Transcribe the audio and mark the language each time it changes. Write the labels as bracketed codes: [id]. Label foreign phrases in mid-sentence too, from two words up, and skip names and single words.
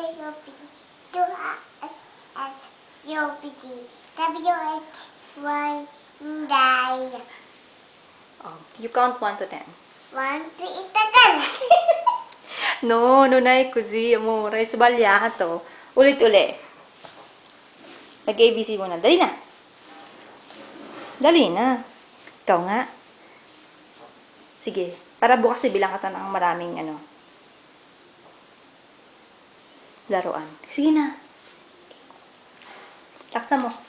[en] Oh, you count 1 to 10. 1 to 10. [it] No, non è così, amore. Sbagliato. [tl] Ulit-uli. Mag-ABC muna. Dali na. Dali na. Ikaw nga. Sige. Para bukas bilang ka ng maraming laruan. Sige na. Laksa mo.